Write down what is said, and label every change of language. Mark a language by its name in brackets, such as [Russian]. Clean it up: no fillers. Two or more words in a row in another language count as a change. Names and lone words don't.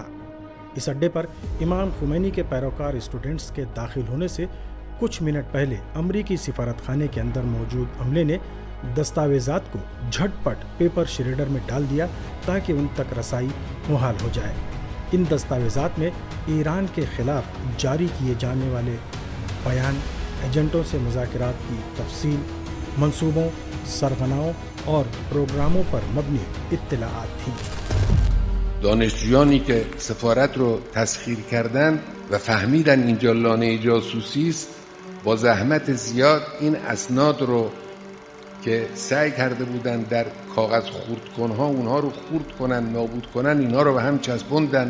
[Urdu] اس اڈے پر امام خمینی کے پیروکار اسٹوڈنٹس کے داخل ہونے سے کچھ منٹ پہلے امریکی سفارت خانے کے اندر موجود عملے نے دستاویزات کو جھٹ پٹ [English] paper shredder [Urdu] میں ڈال دیا تاکہ ان تک رسائی محال ہو جائے. ان دستاویزات میں ایران کے خلاف جاری کیے جانے والے بیان، ایجنٹوں سے مذاکرات کی تفصیل، منصوبوں، سرغنوں اور پروگراموں پر مبنی اطلاعات تھیں. [Persian] دانشجویانی که سفارت رو تسخیر کردند و فهمیدن اینجا لانه جاسوسی است، با زحمت زیاد این اسناد رو که سعی کرده بودن در کاغذ خردکنها اونها رو خرد کنن، نابود کنن، اینها رو به هم چسبوندن.